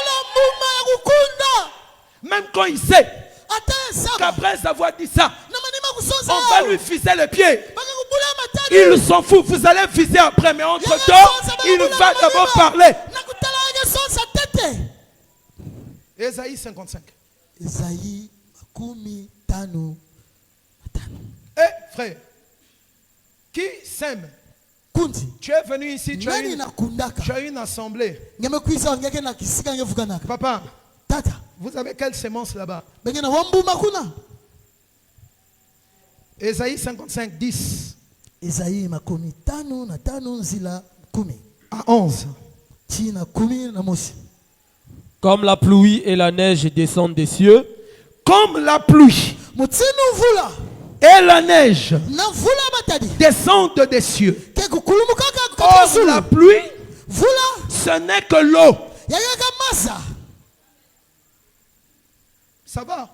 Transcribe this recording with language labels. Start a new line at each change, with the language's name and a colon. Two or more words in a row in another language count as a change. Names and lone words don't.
French: Même quand il sait qu'après avoir dit ça, on va lui ficer le pied. Il s'en fout. Vous allez viser après, mais entre-temps, il va d'abord parler. Ésaïe 55.
Lingala: Ésaïe makumi tano.
French: Eh, frère, qui sème? Tu es venu ici, tu as une assemblée. Papa, vous avez quelle sémence là-bas? Ésaïe 55, 10.
Lingala: Ésaïe makumi tano na tano nzila kumi.
French: À 11.
Lingala: Tina kumi na mosi.
French: Comme la pluie et la neige descendent des cieux, comme la pluie et la neige descendent des cieux. Or, la pluie, ce n'est que l'eau. Ça va?